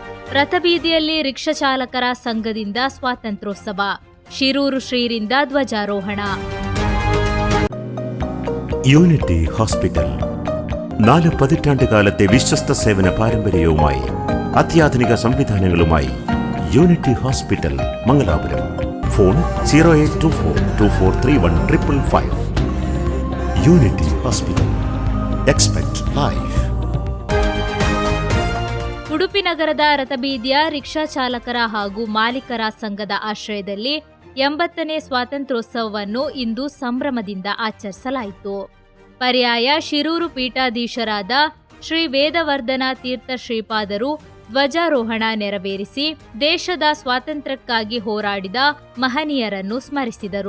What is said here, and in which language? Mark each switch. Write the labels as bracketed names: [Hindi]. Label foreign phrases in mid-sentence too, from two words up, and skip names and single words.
[Kannada] ರಥಬೀದಿಯಲ್ಲಿ ರಿಕ್ಷಾ ಚಾಲಕರ ಸಂಘದಿಂದ ಸ್ವಾತಂತ್ರ್ಯೋತ್ಸವ, ಶಿರೂರು ಶ್ರೀರಿಂದ ಧ್ವಜಾರೋಹಣ. [Malayalam] യൂണിറ്റി ഹോസ്പിറ്റൽ 4 പതിറ്റാണ്ട് കാലത്തെ വിശ്വസ്ത സേവന പാരമ്പര്യവുമായി അത്യാധുനിക സംവിധാനങ്ങളുമായി യൂണിറ്റി ഹോസ്പിറ്റൽ മംഗലാപുരം. ഫോൺ 0824243155. യൂണിറ്റി ഹോസ്പിറ്റൽ. [English] expect life. [Kannada] ಉಡುಪಿ ನಗರದ ರಥಬೀದಿಯ ರಿಕ್ಷಾ ಚಾಲಕರ ಹಾಗೂ ಮಾಲೀಕರ ಸಂಘದ ಆಶ್ರಯದಲ್ಲಿ 80ನೇ ಸ್ವಾತಂತ್ರ್ಯೋತ್ಸವವನ್ನು ಇಂದು ಸಂಭ್ರಮದಿಂದ ಆಚರಿಸಲಾಯಿತು. ಪರ್ಯಾಯ ಶಿರೂರು ಪೀಠಾಧೀಶರಾದ ಶ್ರೀ ವೇದವರ್ಧನ ತೀರ್ಥ ಶ್ರೀಪಾದರು ಧ್ವಜಾರೋಹಣ ನೆರವೇರಿಸಿ ದೇಶದ ಸ್ವಾತಂತ್ರ್ಯಕ್ಕಾಗಿ ಹೋರಾಡಿದ ಮಹನೀಯರನ್ನು ಸ್ಮರಿಸಿದರು.